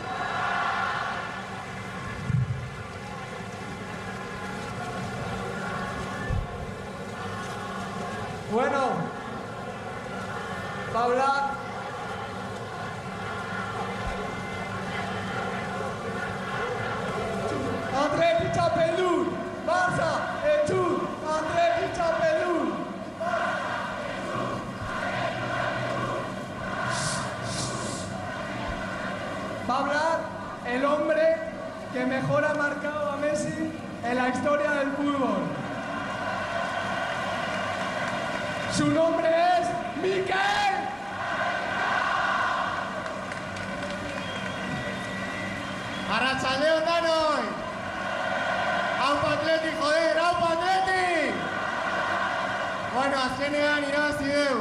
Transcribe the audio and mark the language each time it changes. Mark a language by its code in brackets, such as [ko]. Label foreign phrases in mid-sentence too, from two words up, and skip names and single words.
[es] Bueno, Paula. [eu] Atleti txapeldun! Barça, etxun! Atleti txapeldun! [es] Va a hablar el hombre que mejor ha marcado a Messi en la historia del fútbol. Su nombre es Mikel. [eu] Arratsaldeon danoi! [es] ¡Aupa Athletic, joder! ¡Aupa Athletic! [eu] Bueno, azkenean irabazi dugu.